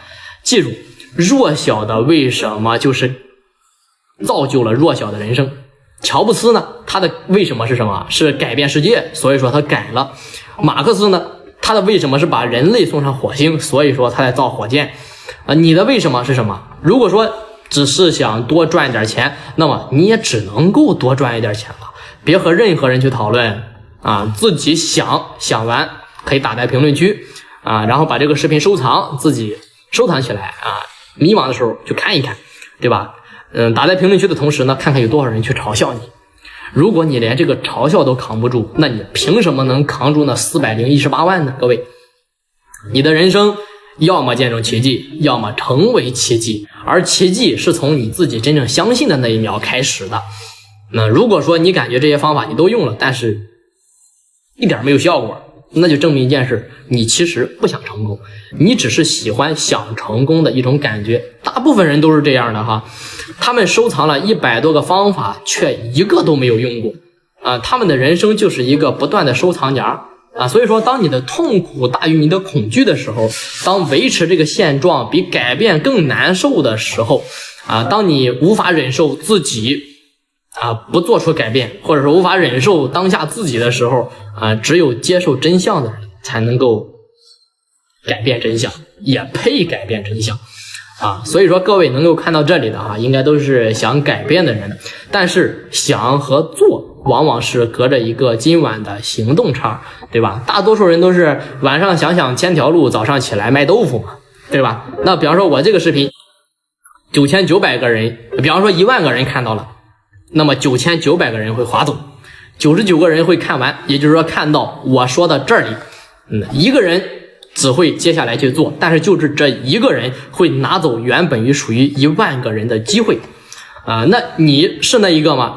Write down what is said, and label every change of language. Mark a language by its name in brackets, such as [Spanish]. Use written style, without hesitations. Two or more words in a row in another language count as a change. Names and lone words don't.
[Chinese] 記住，弱小的為什麼就是造就了弱小的人生。喬布斯呢，他的為什麼是什麼？是改變世界，所以說他改了。馬克思呢，他的為什麼是把人類送上火星，所以說他在造火箭你的为什麼是什麼？如果說只是想多賺點錢，那麼你也只能夠多賺一點錢了，別和任何人去討論自己想完可以打在評論區然後把這個視頻收藏，自己收藏起來迷茫的時候就看一看，对吧？打在評論區的同時呢，看看有多少人去嘲笑你。如果你連這個嘲笑都扛不住，那你憑什麼能扛住那418萬呢？各位，你的人生要麼見證奇蹟，要麼成為奇蹟，而奇蹟是從你自己真正相信的那一秒開始的那如果说你感覺這些方法你都用了，但是一點沒有效果，那就證明一件事，你其實不想成功，你只是喜歡想成功的一種感覺。大部分人都是這樣的哈，他們收藏了100 多個方法，卻一個都沒有用過他們的人生就是一個不斷的收藏夾所以說當你的痛苦大於你的恐懼的時候，當維持這個現狀比改變更難受的時候當你無法忍受自己不做出改变，或者說無法忍受當下自己的時候只有接受真相的人才能夠改变真相，也配改变真相所以說各位能夠看到這裡的應該都是想改變的人，但是想和做往往是隔着一個今晚的行動差，对吧？大多数人都是晚上想想千條路，早上起來賣豆腐嘛，對吧？那比方說我這個視頻9900個人，比方說1萬個人看到了，那麼9900個人會滑走，99個人會看完，也就是說看到我說到這裡一個人只會接下來去做，但是就是這一個人會拿走原本於屬於1萬個人的機會那你是那一個嗎？